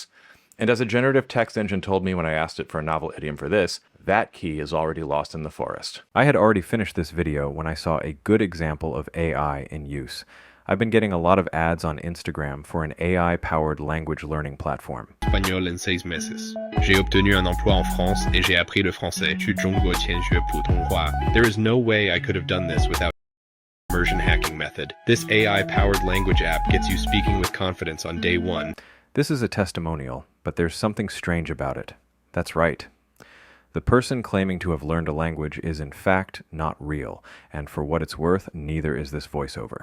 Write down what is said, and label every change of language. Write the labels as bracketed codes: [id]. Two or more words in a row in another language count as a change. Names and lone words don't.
[en] And as a generative text engine told me when I asked it for a novel idiom for this, that key is already lost in the forest. I had already finished this video when I saw a good example of AI in use. I've been getting a lot of ads on Instagram for an AI-powered language learning platform. [es] Espagnol in 6 meses. [fr] J'ai obtenu un emploi en France et j'ai appris le français. [zh] 去中国前学普通话. [en] There is no way I could have done this without immersion hacking method. This AI-powered language app gets you speaking with confidence on day 1. This is a testimonial, but there's something strange about it. That's right. The person claiming to have learned a language is in fact not real, and for what it's worth, neither is this voiceover.